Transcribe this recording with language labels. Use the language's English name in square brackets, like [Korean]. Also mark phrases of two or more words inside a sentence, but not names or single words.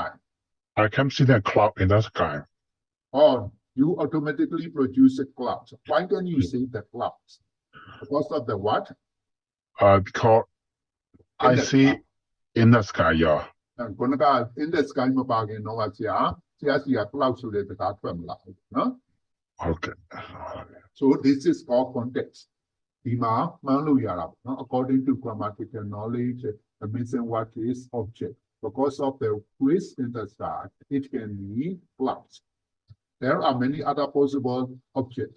[English] I can see the cloud in the sky or you automatically produce a cloud why can you see the clouds because of the what because I see in the sky yeah [Burmese] ခုနက [English] in the sky [Burmese] မပါခင်တော့ဆရာစီက cloud ဆိုတဲ့စကားထွက်မလာဘူးနော် [English] Okay. So this is called context. According to grammatical knowledge, the missing word is object. Because of the quiz in the start, it can be clouds. There are many other possible objects.